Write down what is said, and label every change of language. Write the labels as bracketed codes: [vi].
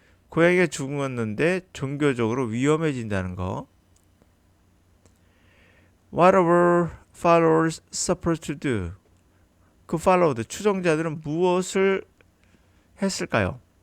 [ko] 고양이가 죽었는데 종교적으로 위험해진다는 거. [en] What are followers supposed to do? [ko] 그 followed, 추종자들은 무엇을 했을까요?